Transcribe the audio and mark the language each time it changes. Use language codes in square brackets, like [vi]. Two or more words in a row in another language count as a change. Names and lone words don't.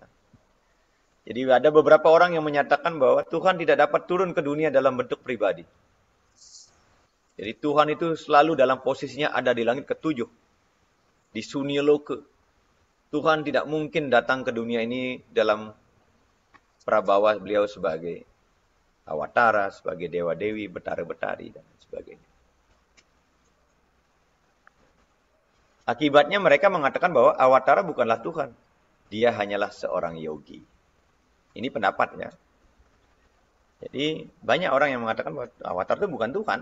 [id] Jadi ada beberapa orang yang menyatakan bahwa Tuhan tidak dapat turun ke dunia dalam bentuk pribadi. Jadi Tuhan itu selalu dalam posisinya ada di langit ketujuh, di Sunyaloka. Tuhan tidak mungkin datang ke dunia ini dalam prabawa beliau sebagai awatara, sebagai dewa-dewi, betara-betari, dan sebagainya. Akibatnya mereka mengatakan bahwa awatara bukanlah Tuhan. Dia hanyalah seorang yogi. Ini pendapatnya. Jadi banyak orang yang mengatakan bahwa avatar itu bukan Tuhan.